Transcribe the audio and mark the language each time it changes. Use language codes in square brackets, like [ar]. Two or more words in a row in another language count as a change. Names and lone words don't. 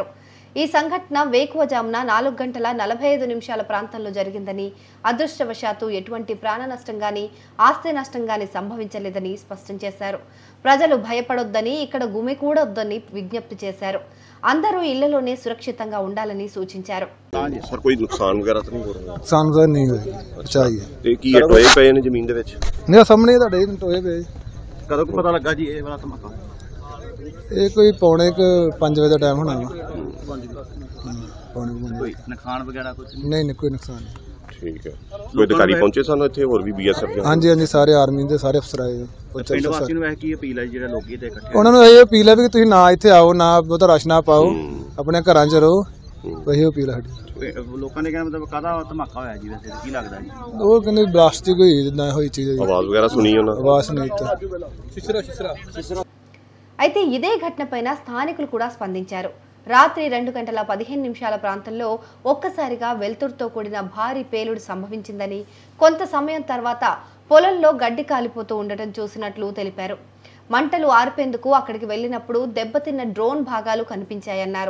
[te] ఈ సంఘటన వేకువజామున 4:45 ప్రాంతంలో జరిగిందని, అదృష్టవశాత్తు ఎటువంటి ప్రాణ నష్టం గాని ఆస్తి నష్టం గాని సంభవించలేదని స్పష్టం చేశారు. ప్రజలు భయపడొద్దని, ఇక్కడ గుమికూడొద్దని విజ్ఞప్తి చేశారు. అందరూ ఇళ్లలోనే సురక్షితంగా ఉండాలని సూచించారు. [pa] ਇਹ ਕੋਈ ਪੌਣੇ 5 ਵਜੇ ਦਾ ਟਾਈਮ ਹੋਣਾ ਵਾ। ਕੋਈ ਨੁਕਸਾਨ ਵਗੈਰਾ ਕੁਝ ਨਹੀਂ ਕੋਈ ਨੁਕਸਾਨ ਨਹੀਂ। ਠੀਕ ਹੈ। ਕੋਈ ਅਧਿਕਾਰੀ ਪਹੁੰਚੇ ਸਨ ਇੱਥੇ ਹੋਰ ਵੀ ਬੀਐਸਐਫ ਦੇ? ਹਾਂਜੀ ਸਾਰੇ ਆਰਮੀ ਦੇ ਸਾਰੇ ਅਫਸਰ ਆਏ। ਪਿੰਡ ਵਾਸੀਆਂ ਨੂੰ ਇਹ ਕੀ ਅਪੀਲ ਹੈ ਜਿਹੜਾ ਲੋਕੀ ਇੱਥੇ ਇਕੱਠੇ ਉਹਨਾਂ ਨੂੰ ਇਹ ਅਪੀਲ ਹੈ ਵੀ ਤੁਸੀਂ ਨਾ ਇੱਥੇ ਆਓ, ਨਾ ਬਹੁਤਾ ਰਸ਼ ਨਾ ਪਾਓ, ਆਪਣੇ ਘਰਾਂ 'ਚ ਰਹੋ। ਇਹੀ ਅਪੀਲ ਹੈ ਸਾਡੀ। ਲੋਕਾਂ ਨੇ ਕਹਿੰਦਾ ਮਤਲਬ ਕਾਹਦਾ ਧਮਾਕਾ ਹੋਇਆ ਜੀ? ਵੈਸੇ ਕੀ ਲੱਗਦਾ ਜੀ? ਉਹ ਕਹਿੰਦੇ ਬਲਾਸਟਿੰਗ ਹੋਈ, ਜਿੱਦਾਂ ਹੋਈ ਚੀਜ਼। ਆਵਾਜ਼ ਵਗੈਰਾ ਸੁਣੀ ਉਹਨਾਂ? ਆਵਾਜ਼ ਨਹੀਂ ਤਾਂ। [te] అయితే ఇదే ఘటనపైన స్థానికులు కూడా స్పందించారు. రాత్రి 2:15 ప్రాంతంలో ఒక్కసారిగా వెలుతురుతో కూడిన భారీ పేలుడు సంభవించిందని, కొంత సమయం తర్వాత పొలంలో గడ్డి కాలిపోతూ ఉండటం చూసినట్లు తెలిపారు. మంటలు ఆర్పేందుకు అక్కడికి వెళ్లినప్పుడు దెబ్బతిన్న డ్రోన్ భాగాలు కనిపించాయన్నారు.